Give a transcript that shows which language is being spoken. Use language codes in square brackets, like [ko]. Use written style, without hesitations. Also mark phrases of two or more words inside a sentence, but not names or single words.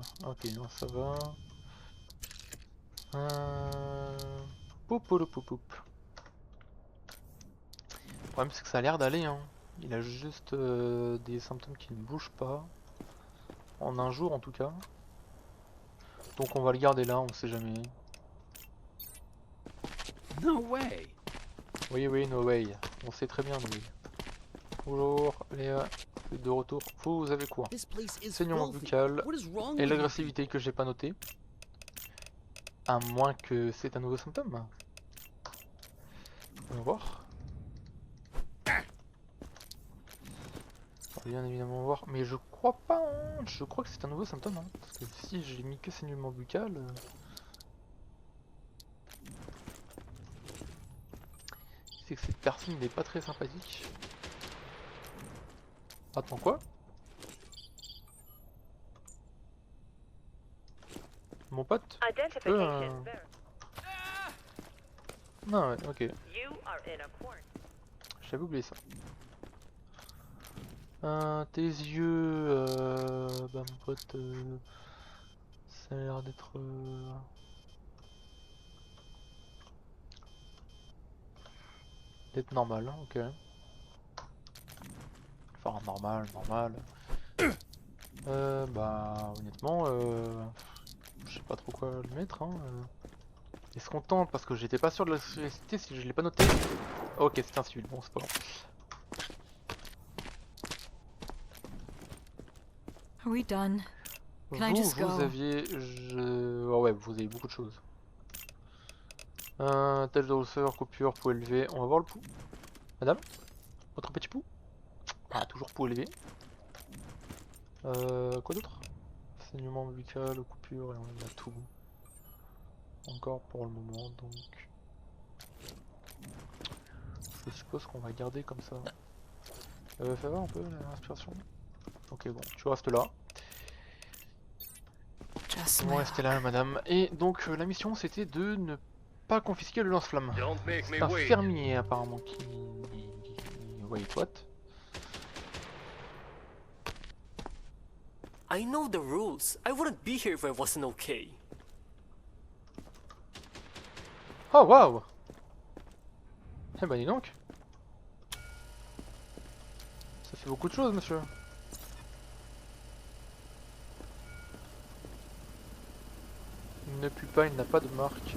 [fr] Ok, non ça va. Poup poup poup poup. Le problème c'est que ça a l'air d'aller hein. Il a juste des symptômes qui ne bougent pas. En un jour en tout cas. Donc on va le garder là, on sait jamais. [en] No way. [fr] Oui oui, [en] no way. [fr] On sait très bien [en] no way. [fr] Bonjour Léa, vous êtes de retour. Vous avez quoi? [en] This place is [fr] Saignement [en] filthy. [fr] buccal [en] What is wrong [fr] et [en] with you [fr] l'agressivité que j'ai pas noté. À moins que c'est un nouveau symptôme. On va voir. On va bien évidemment voir. Mais je crois pas, hein. Je crois que c'est un nouveau symptôme. Hein. Parce que si j'ai mis que saignement buccal... c'est que cette personne n'est pas très sympathique. Attends quoi? Mon pote? [en] Identification verified. [fr] Non ouais, ok. [en] You are in a quarantine. [fr] J'avais oublié ça. Tes yeux, bah mon pote, ça a l'air d'être... d'être normal, hein, ok. Enfin normal. Bah honnêtement, je sais pas trop quoi le mettre, hein. Est-ce qu'on tente parce que j'étais pas sûr de la curiosité si je l'ai pas noté. Ok, c'est un civil, bon c'est pas grave. [en] Are we done? Can I just [fr] Vous [en] go? [fr] aviez... Oh ouais, vous avez beaucoup de choses. Tâche de rousseur, coupure, pouls élevé. On va voir le pouls. Madame? Votre petit pouls? Ah, toujours pouls élevé. Quoi d'autre? Saignement buccal, coupure, et on a tout. Encore pour le moment, donc... je suppose qu'on va garder comme ça. Fais voir un peu la respiration. Ok, bon, tu restes là. [en] Just [fr] Vous [en] my [fr] restez là, madame. Et donc, la mission, c'était de ne pas confisquer le lance-flamme. [en] Don't make [fr] C'est [en] me [fr] un [en] wait. [fr] fermier, apparemment, qui... [en] Wait, what? I know the rules. I wouldn't be here if I wasn't okay. [fr] Oh, waouh! Eh ben, dis donc. Ça fait beaucoup de choses, monsieur. Il ne pue pas, il n'a pas de marque.